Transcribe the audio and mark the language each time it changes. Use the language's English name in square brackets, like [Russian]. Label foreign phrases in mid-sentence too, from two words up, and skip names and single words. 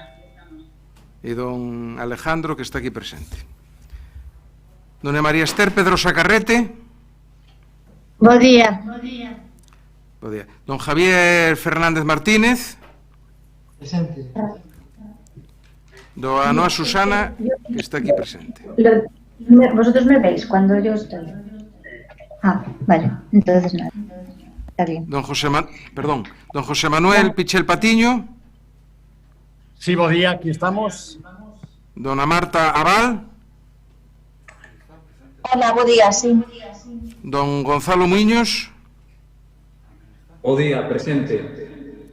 [Galician] E don Alejandro, que está aquí presente. Dona María Esther Pedrosa Carrete. Bo día. Bo día. Don Javier Fernández Martínez. Presente. Dona Noa Susana, que está aquí presente. [Spanish] ¿Vosotros me veis cuando yo estoy? Ah, vale, entonces nada. Está bien. [Galician] Don José Manuel Pichel Patiño. Sí, bo día, aquí estamos. Dona Marta Abal. Hola, bo día, sí. Don Gonzalo Muiños. Bo día, presente.